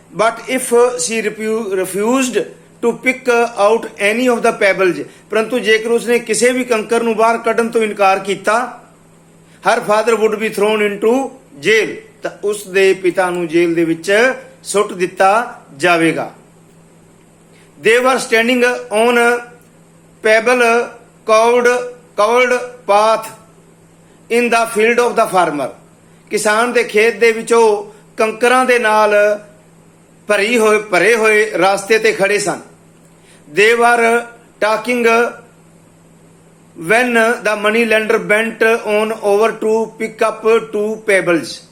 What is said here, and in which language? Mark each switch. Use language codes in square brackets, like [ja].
[en] but if she refused to pick out any of the pebbles, [pa] ਪਰੰਤੂ ਜੇਕਰ ਉਸਨੇ ਕਿਸੇ ਵੀ ਕੰਕਰ ਨੂੰ ਬਾਹਰ ਕੱਢਣ ਤੋਂ ਇਨਕਾਰ ਕੀਤਾ [en] her father would be thrown into jail, [pa] ਤਾਂ ਉਸ ਦੇ ਪਿਤਾ ਨੂੰ ਜੇਲ੍ਹ ਦੇ ਵਿੱਚ ਸੁੱਟ ਦਿੱਤਾ ਜਾਵੇਗਾ. [en] they were standing on pebble covered path in the field of the farmer. [pa] ਕਿਸਾਨ ਦੇ ਖੇਤ ਦੇ ਵਿੱਚ ਉਹ ਕੰਕਰਾਂ ਦੇ ਨਾਲ ਭਰੇ ਹੋਏ ਰਾਸਤੇ ਤੇ ਖੜੇ ਸਨ. [en] They were talking when the money lender bent on over to pick up two pebbles।